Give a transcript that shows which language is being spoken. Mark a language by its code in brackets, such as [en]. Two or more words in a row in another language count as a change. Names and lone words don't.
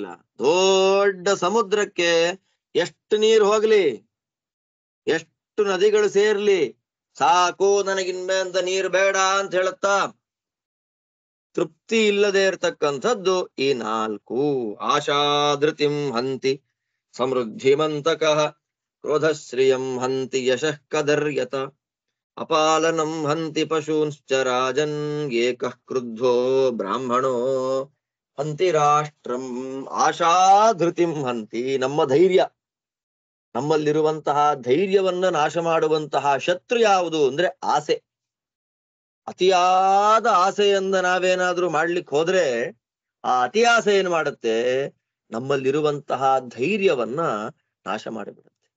[kn] ದೊಡ್ಡ ಸಮುದ್ರಕ್ಕೆ ಎಷ್ಟು ನೀರು ಹೋಗ್ಲಿ, ಎಷ್ಟು ನದಿಗಳು ಸೇರ್ಲಿ, ಸಾಕು ನನಗಿನ್ಮೇಂತ ನೀರು ಬೇಡ ಅಂತ ಹೇಳುತ್ತಾ ತೃಪ್ತಿ ಇಲ್ಲದೆ ಇರತಕ್ಕಂಥದ್ದು ಈ 4. [sa] ಆಶಾಧೃತಿಂ ಹಂತಿ ಸಮೃದ್ಧಿಮಂತಕಃ, ಕ್ರೋಧಶ್ರಿಯಂ ಹಂತಿ ಯಶಃ ಕದರ್ಯತ, ಅಪಾಲನಂ ಹಂತಿ ಪಶೂಂಶ್ಚ ರಾಜನ್, ಏಕಃ ಕ್ರುದ್ಧೋ ಬ್ರಾಹ್ಮಣೋ ಹಂತಿ ರಾಷ್ಟ್ರಂ. ಆಶಾಧೃತಿಂ ಹಂತಿ. [kn] ನಮ್ಮ ಧೈರ್ಯ, ನಮ್ಮಲ್ಲಿರುವಂತಹ ಧೈರ್ಯವನ್ನ ನಾಶ ಮಾಡುವಂತಹ ಶತ್ರು ಯಾವುದು ಅಂದ್ರೆ ಆಸೆ. ಅತಿಯಾದ ಆಸೆಯನ್ನ ನಾವೇನಾದ್ರೂ ಮಾಡ್ಲಿಕ್ಕೆ ಹೋದ್ರೆ ಆ ಅತಿ ಆಸೆ ಏನ್ ಮಾಡುತ್ತೆ, ನಮ್ಮಲ್ಲಿರುವಂತಹ ಧೈರ್ಯವನ್ನ ನಾಶ ಮಾಡಿಬಿಡುತ್ತೆ.